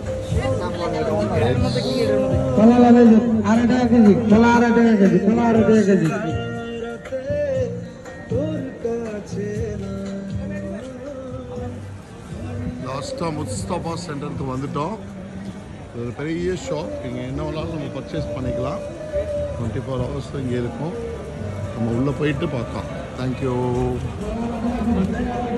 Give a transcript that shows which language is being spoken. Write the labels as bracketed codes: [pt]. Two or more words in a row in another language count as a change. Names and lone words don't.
[bn] কলা লাগাই 2.5 টাকা কেজি, কলা 2.5 টাকা কেজি, কলা 2.5 টাকা কেজি। [ta] லாஸ்ட்டாக முஸ்தபா சென்டருக்கு வந்துட்டோம். இது ஒரு பெரிய ஷாப். இங்கே என்ன வேணாலும் நம்ம பர்ச்சேஸ் பண்ணிக்கலாம். 24 hours இங்கே இருக்கும். நம்ம உள்ளே போயிட்டு பார்க்கலாம்.